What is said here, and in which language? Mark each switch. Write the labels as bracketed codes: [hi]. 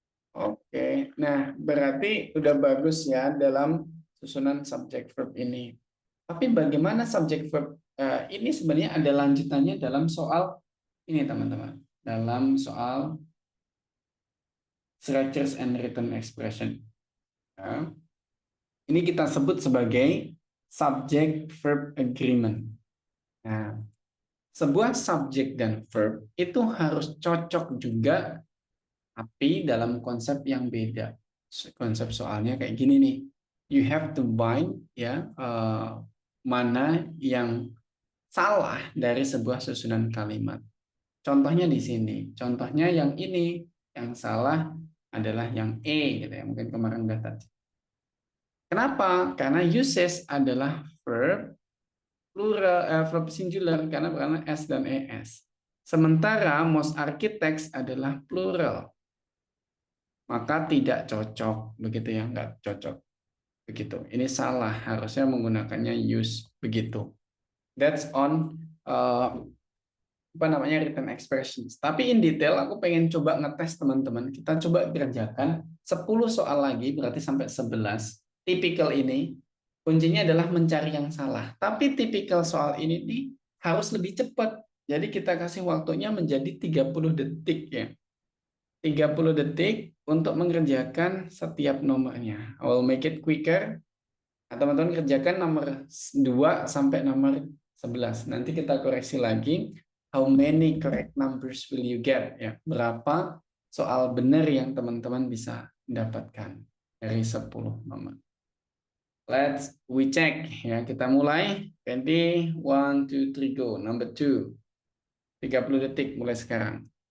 [id] Oke, nah berarti udah bagus ya dalam susunan subject verb ini. Tapi bagaimana subject verb ini sebenarnya ada lanjutannya dalam soal ini teman-teman. [en] Dalam soal structures and written expression. [id] Nah, ini kita sebut sebagai subject verb agreement. Nah, sebuah subjek dan verb itu harus cocok juga, tapi dalam konsep yang beda. Konsep soalnya kayak gini nih. You have to bind ya mana yang salah dari sebuah susunan kalimat. Contohnya di sini. Contohnya yang ini, yang salah adalah yang E gitu ya. Mungkin kemarin udah tadi. Kenapa? Karena uses adalah verb plural, verb singular karena S dan ES. Sementara most architects adalah plural. Maka tidak cocok, begitu ya, nggak cocok. Begitu. Ini salah, harusnya menggunakannya use begitu. [en] That's on apa namanya written expressions. [id] Tapi in detail aku pengen coba ngetes teman-teman. Kita coba kerjakan 10 soal lagi, berarti sampai 11. Typical ini. kuncinya adalah mencari yang salah. Tapi tipikal soal ini nih harus lebih cepat. Jadi kita kasih waktunya menjadi 30 detik ya. 30 detik untuk mengerjakan setiap nomornya. I will make it quicker. Nah, teman-teman kerjakan nomor 2 sampai nomor 11. Nanti kita koreksi lagi. [en] How many correct numbers will you get? [id] Ya, berapa soal benar yang teman-teman bisa dapatkan dari 10 nomor. [en] We check ya. Kita mulai. Ready? 1, 2, 3, go. Number 2. [id] 30 detik mulai sekarang.